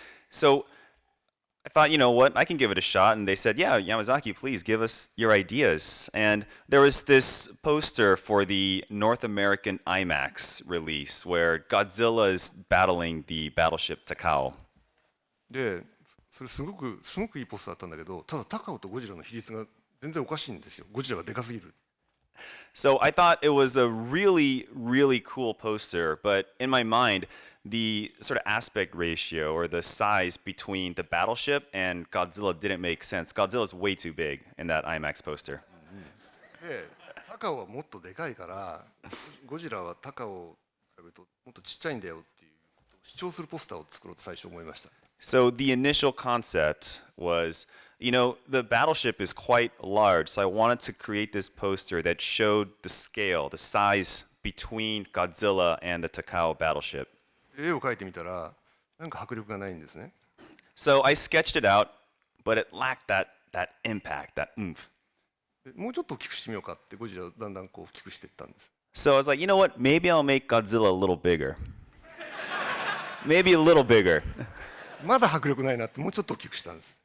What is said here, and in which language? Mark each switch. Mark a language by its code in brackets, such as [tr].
[en] So I thought, you know what, I can give it a shot. And they said, yeah, Yamazaki, please give us your ideas. And there was this poster for the North American IMAX release where Godzilla is battling the battleship Takao. [ja] で、それすごくいいポスターだったんだけど、ただタカオとゴジラの比率が全然おかしいんですよ。ゴジラがでかすぎる。 [en] So I thought it was a really, really cool poster, but in my mind, the sort of aspect ratio or the size between the battleship and Godzilla didn't make sense. Godzilla's way too big in that IMAX poster. [ja] で、タカオはもっとでかいから、ゴジラはタカオを比べるともっとちっちゃいんだよっていうことを主張するポスターを作ろうと最初思いました。 [en] So the initial concept was, you know, the battleship is quite large, so I wanted to create this poster that showed the scale, the size between Godzilla and the Takao battleship. [ja] 絵を描いてみたら、なんか迫力がないんですね。 [en] So I sketched it out, but it lacked that impact, that oomph. [ja] もうちょっと大きくしてみようかってゴジラをだんだんこう大きくしていったんです。 [en] So I was like, you know what, maybe I'll make Godzilla a little bigger. Maybe a little bigger. [ja] まだ迫力ないなってもうちょっと大きくしたんです。